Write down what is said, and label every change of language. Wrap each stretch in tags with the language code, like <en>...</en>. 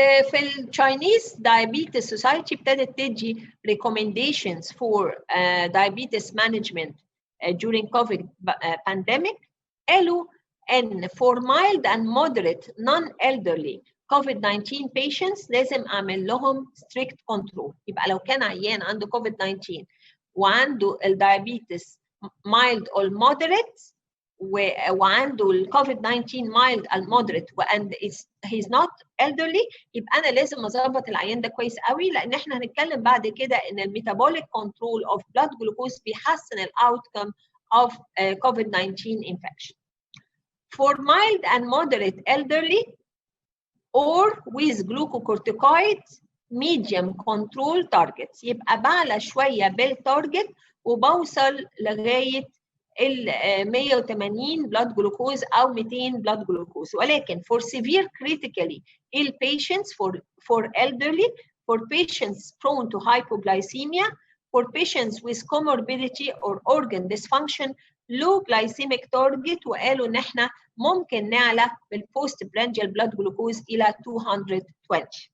<en>في الChinese Diabetes Society</en> <ar>ابتدت تدي</ar> <en>recommendations for diabetes management during COVID pandemic.</en> <ar>قالوا ان</ar> <en>for mild and moderate non-elderly COVID-19 patients</en> <ar>لازم اعمل لهم</ar> <en>strict control.</en> <ar>يبقى لو كان عيان عنده COVID-19 وعنده الدايابيتس</ar> <en>mild or moderate</en> <ar>وعنده الكوفيد-19</ar> <en>mild and moderate and he's not elderly،</en> <ar>يبقى انا لازم اظبط العيان ده كويس قوي، لان احنا هنتكلم بعد كده ان الميتابوليك كنترول اوف</ar> <en>blood glucose</en> <ar>بيحسن الاوتكم</ar> <en>of COVID-19 infection. For mild and moderate elderly or with glucocorticoids medium control targets،</en> <ar>يبقى بعلى شويه بالتارجت وبوصل لغايه ال 180 بلاد جلوكوز او 200 بلاد جلوكوز.</ar> <en>ولكن for severe critically ill patients, for elderly, for patients prone to hypoglycemia, for patients with comorbidity or organ dysfunction, low glycemic target،</en> <ar>وقالوا ان احنا ممكن نعلى بالبوست برانجيال بلاد جلوكوز الى 220.</ar>